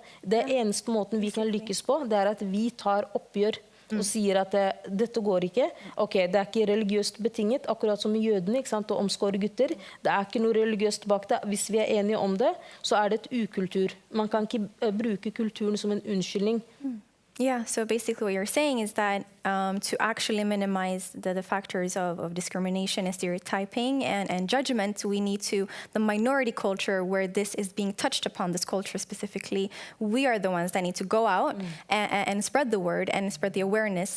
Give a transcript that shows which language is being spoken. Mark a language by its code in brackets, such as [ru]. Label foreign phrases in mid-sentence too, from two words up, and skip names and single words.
[no] Det eneste måten vi kan lykkes på, det er at vi tar oppgjør og sier at dette går ikke. Ok, det er ikke religiøst betinget, akkurat som i jødene, ikke sant, og omskåre gutter. Det er ikke noe religiøst bak det. Hvis vi er enige om det, så er det et ukultur. Man kan ikke bruke kulturen som en unnskyldning. [en] Yeah, so basically what you're saying is that to actually minimize the factors of discrimination and stereotyping and judgment, we need to, the minority culture where this is being touched upon, this culture specifically, we are the ones that need to go out and spread the word and spread the awareness.